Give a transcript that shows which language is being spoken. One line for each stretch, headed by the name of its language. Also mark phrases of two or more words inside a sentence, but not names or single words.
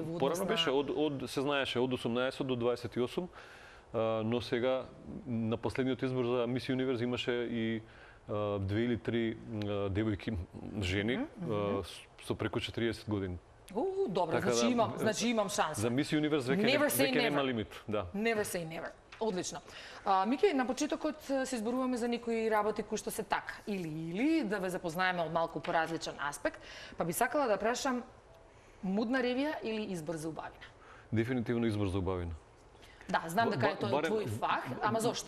Macedonian: Порано беше, се знаеше од 18 до 28, но сега на последниот избор за Мис Юниверс имаше и две или три девојки, жени, со преку 40 години. Добро, Така значи имам шанса. За Мис Юниверс веќе нема лимит. Да.
English: Never say never.
Macedonian: Одлично. Мики, на почетокот се изборуваме за некои работи кои што се така или да ве запознаеме од малку поразличен аспект, па би сакала да прашам мудна ревија или избор за убавина? Дефинитивно избор за убавина. Да, знам дека е тоа твој фах, ама зошто?